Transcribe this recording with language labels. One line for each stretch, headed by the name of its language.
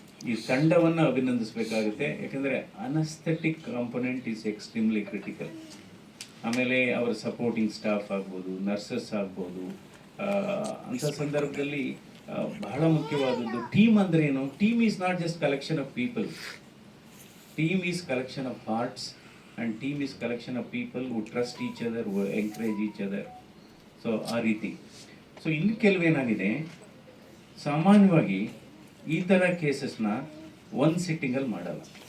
Kannada: ಈ ತಂಡವನ್ನು ಅಭಿನಂದಿಸಬೇಕಾಗುತ್ತೆ. ಯಾಕಂದರೆ
English: Anaesthetic component is extremely critical.
Kannada: ಆಮೇಲೆ ಅವರ ಸಪೋರ್ಟಿಂಗ್ ಸ್ಟಾಫ್ ಆಗ್ಬೋದು, ನರ್ಸಸ್ ಆಗ್ಬೋದು. ಅಂಥ ಸಂದರ್ಭದಲ್ಲಿ ಬಹಳ ಮುಖ್ಯವಾದದ್ದು ಟೀಮ್ ಅಂದ್ರೆ ಏನು?
English: Team is not just collection of people. Team is collection of hearts and team is collection of people who trust each other, who encourage each other.
Kannada: So ಆ ರೀತಿ. ಸೊ ಇಲ್ಲಿ ಕೆಲವೇನಾಗಿದೆ, ಸಾಮಾನ್ಯವಾಗಿ ಈ ಥರ ಕೇಸಸ್ನ ಒಂದು ಸಿಟ್ಟಿಂಗಲ್ಲಿ ಮಾಡಲ್ಲ.